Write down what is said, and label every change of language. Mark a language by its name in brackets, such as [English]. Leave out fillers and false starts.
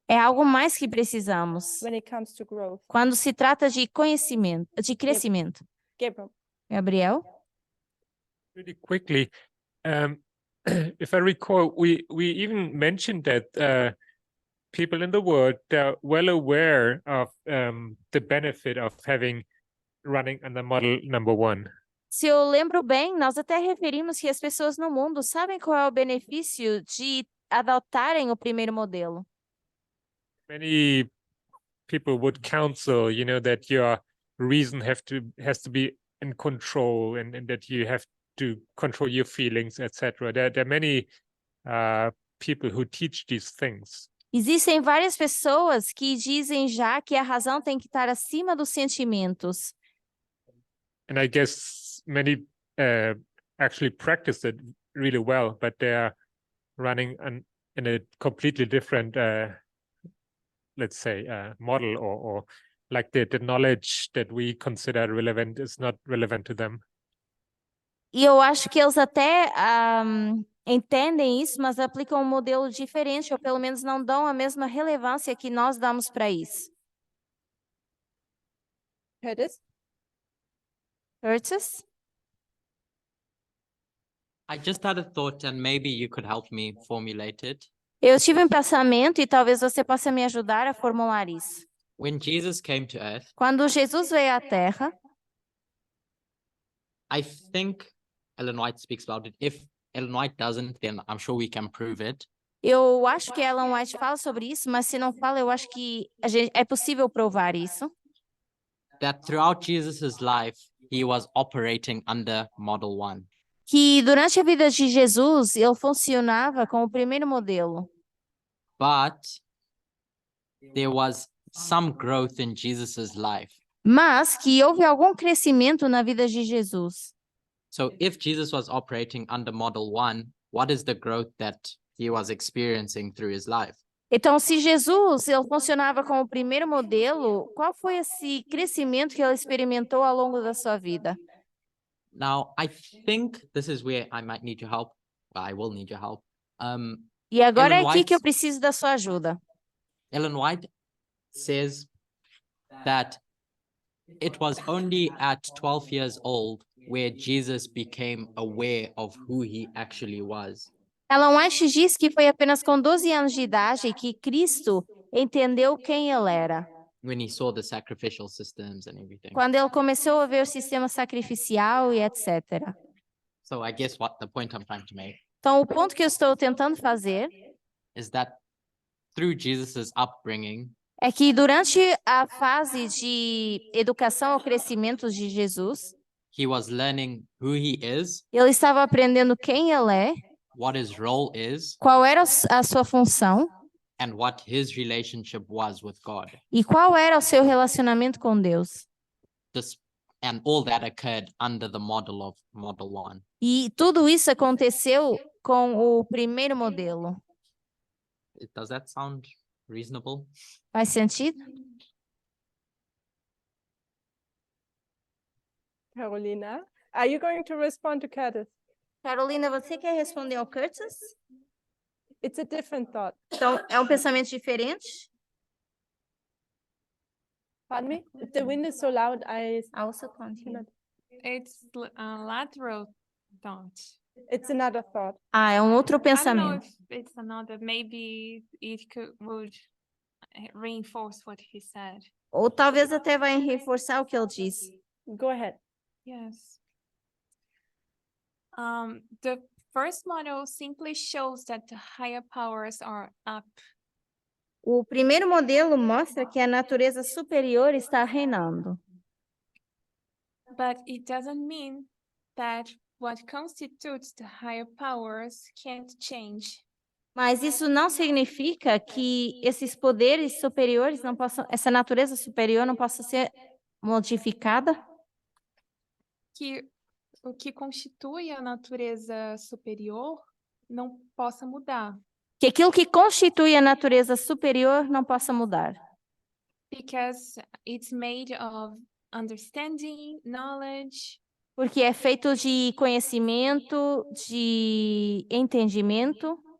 [Portuguese] É algo mais que precisamos [English] when it comes to growth. [Portuguese] quando se trata de conhecimento, de crescimento. [English] Gabriel. Gabriel? Really quickly, if I recall, we even mentioned that people in the world are well aware of the benefit of running under model number 1. [Portuguese] Se eu lembro bem, nós até referimos que as pessoas no mundo sabem qual é o benefício de adotarem o primeiro modelo. [English] Many people would counsel, that your reason has to be in control and that you have to control your feelings, etc. There are many people who teach these things. [Portuguese] Existem várias pessoas que dizem já que a razão tem que estar acima dos sentimentos. [English] And I guess many actually practice it really well, but they are running in a completely different, let's say, model, or like the knowledge that we consider relevant is not relevant to them. [Portuguese] E eu acho que eles até entendem isso, mas aplicam um modelo diferente, ou pelo menos não dão a mesma relevância que nós damos para isso. [English] Curtis? Curtis? I just had a thought and maybe you could help me formulate it. [Portuguese] Eu tive um pensamento e talvez você possa me ajudar a formular isso. [English] When Jesus came to earth, [Portuguese] Quando Jesus veio à Terra, [English] I think Ellen White speaks about it. If Ellen White doesn't, then I'm sure we can prove it. [Portuguese] eu acho que Ellen White fala sobre isso, mas se não fala, eu acho que é possível provar isso. [English] That throughout Jesus's life, he was operating under model 1. [Portuguese] Que durante a vida de Jesus, ele funcionava com o primeiro modelo. [English] But there was some growth in Jesus's life. [Portuguese] Mas que houve algum crescimento na vida de Jesus. [English] So if Jesus was operating under model 1, what is the growth that he was experiencing through his life? [Portuguese] Então, se Jesus ele funcionava com o primeiro modelo, qual foi esse crescimento que ele experimentou ao longo da sua vida? [English] Now, I think this is where I might need your help. Well, I will need your help. [Portuguese] E agora é [English] Ellen [Portuguese] aqui que eu [English] White- [Portuguese] preciso da sua ajuda. [English] Ellen White says that it was only at 12 years old where Jesus became aware of who he actually was. [Portuguese] Ellen White diz que foi apenas com 12 anos de idade que Cristo entendeu quem ele era. [English] When he saw the sacrificial systems and everything. [Portuguese] Quando ele começou a ver o sistema sacrificial e etc. [English] So I guess what the point I'm trying to make [Portuguese] Então, o ponto que eu estou tentando fazer [English] is that through Jesus's upbringing, [Portuguese] é que durante a fase de educação ou crescimento de Jesus, [English] he was learning who he is, [Portuguese] ele estava aprendendo quem ele é, [English] what his role is, [Portuguese] qual era a sua função [English] and what his relationship was with God. [Portuguese] e qual era o seu relacionamento com Deus. [English] And all that occurred under the model of model 1. [Portuguese] E tudo isso aconteceu com o primeiro modelo. [English] Does that sound reasonable. [Portuguese] Faz sentido? [English] Carolina, are you going to respond to Curtis? [Portuguese] Carolina, você quer responder ao Curtis? [English] It's a different thought. [Portuguese] Então, é um pensamento diferente? [English] Pardon me? If the wind is so loud, I Also can't hear. cannot. It's a lateral thought. It's another thought. [Portuguese] Ah, é um outro [English] I don't know [Portuguese] pensamento. [English] if it's another, maybe it would reinforce what he said. [Portuguese] Ou talvez até vai reforçar o que ele disse. [English] Go ahead. Yes. The first model simply shows that the higher powers are up. [Portuguese] O primeiro modelo mostra que a natureza superior está reinando. [English] But it doesn't mean that what constitutes the higher powers can't change. [Portuguese] Mas isso não significa que esses poderes superiores não possam, essa natureza superior não possa ser modificada? Que o que constitui a natureza superior não possa mudar. Que aquilo que constitui a natureza superior não possa mudar. [English] Because it's made of understanding, knowledge, [Portuguese] Porque é feito de conhecimento, de entendimento,